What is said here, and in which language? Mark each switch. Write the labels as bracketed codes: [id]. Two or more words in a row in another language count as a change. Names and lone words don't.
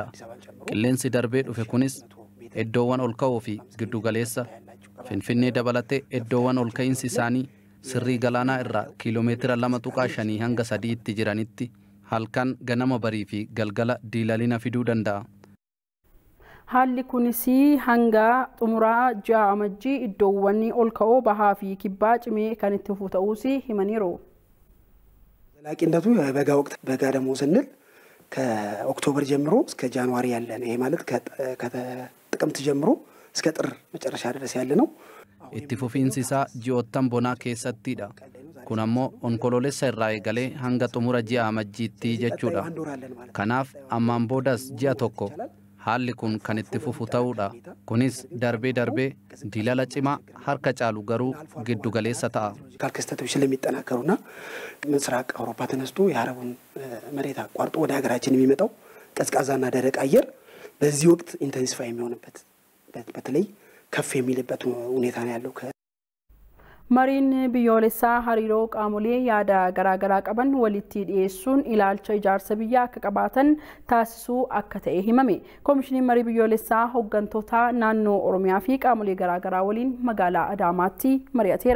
[om] Qilleensi darbee dhufe kunis iddoowwan ol ka'oo fi giddugaleessa Finfinnee dabalatee iddoowwan ol ka'iinsi isaanii sirrii galaanaa irraa kiiloomeetira 2.5 hanga 3 jiranitti halkan ganama barii fi galgala diilalina fiduu danda'a. Haalli kunis hanga xumuraa ji'a amajjii iddoowwan ol ka'oo bahaa fi kibbaa cimee kan itti fufu ta'uus himaniiru. [am] ዘላቂነቱ የበጋ ወቅት በጋ ደግሞ ስንል ከኦክቶበር ጀምሮ እስከ ጃንዋሪ ያለ ነው። ይሄ ማለት ከጥቅምት ጀምሮ እስከ ጥር መጨረሻ ድረስ ያለ ነው። [om] itti fufiinsi isaa ji'oottan bonaa keessattidha. Kun ammoo onkoloolessa irraa eegalee hanga xumura ji'a amajjiitti jechuudha. Kanaaf ammaan boodas ji'a tokko haalli kun kan itti fufu ta'uudha. Kunis darbee darbee diilala cimaa harka caalu garuu giddu galeessa ta'a. [am] ክስተቶች ስለሚጠናከሩና ምስራቅ አውሮፓ ተነስቶ የአረቡን መሬት አቋርጦ ወደ ሀገራችን የሚመጣው ቀዝቃዛና ደረቅ አየር በዚህ ወቅት ኢንተንሲፋይ የሚሆንበት በተለይ ከፍ የሚልበት ሁኔታ ነው ያለው። [om] Mariin biyyoolessaa hariiroo qaamolee yaada garaagaraa qaban walitti dhiyeessuun ilaalcha ijaarsa biyyaa akka qabaatan taasisuu akka ta'e himame. Koomishiniin marii biyyoolessaa hooggantoota naannoo Oromiyaa fi qaamolee garaagaraa waliin magaalaa Adaamaatti mari'ateera.